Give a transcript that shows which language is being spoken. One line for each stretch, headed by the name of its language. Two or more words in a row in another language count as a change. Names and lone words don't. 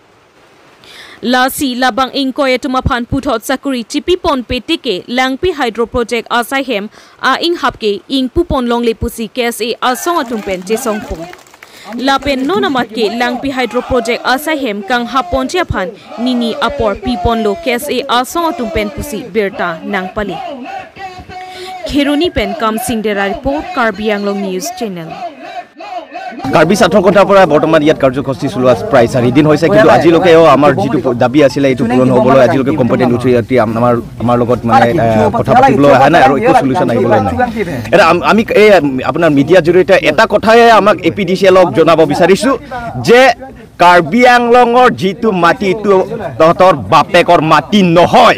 Karbi: Lasi labang ingkoy tumapan putot sakuri chipipon petike langpi
English: hydro project
Karbi: asayhem a ing hapke ing pupon long le pusi KSA asong atumpen chesongpon. Lapen nonamat ke langpi
English: hydro project
Karbi: asayhem kang hapon chiapan nini apor pipon lo KSA asong atumpen pusi berta nang pali. Kheruni pen kam singdera report Karbi Anglong News Channel.
Assamese: কাৰ্বি ছাত্ৰৰ কথা পৰা বৰ্তমান ইয়াত কাৰ্যসূচী চলোৱা প্ৰায় 4 দিন হৈছে কিন্তু আজিলৈকেও আমাৰ যিটো দাবী আছিল এইটো পূৰণ হ'বলৈ আজিলৈকে
English: competent authority
Assamese: আমাৰ লগত মানে কথা পাতিবলৈ অহা নাই আৰু একো সলিউশন আহিবলৈ নাই। এটা আমি এই আপোনাৰ মিডিয়াৰ জৰিয়তে এটা কথাই আমাক এপিডিচিএলক জনাব বিচাৰিছো যে কাৰ্বি আংলঙৰ যিটো মাটিটো তহঁতৰ বাপেকৰ মাটি নহয়।